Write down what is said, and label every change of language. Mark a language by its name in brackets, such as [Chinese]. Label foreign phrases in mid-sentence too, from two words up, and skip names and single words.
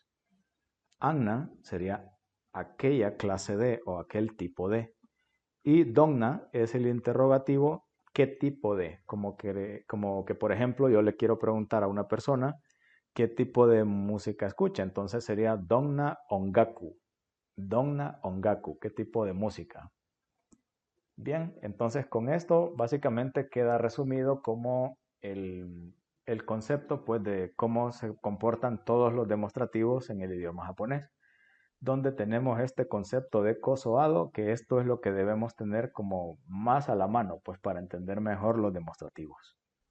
[Spanish] Anna sería aquella clase de o aquel tipo de. Y dogna es el interrogativo qué tipo de. Como que, por ejemplo, yo le quiero preguntar a una persona qué tipo de música escucha. Entonces sería [Japanese] どんな音楽。どんな音楽, [Spanish] ¿qué tipo de música? Bien, entonces con esto básicamente queda resumido como el concepto pues, de cómo se comportan todos los demostrativos en el idioma japonés, donde tenemos este concepto de kosoado, que esto es lo que debemos tener como más a la mano, pues para entender mejor los demostrativos.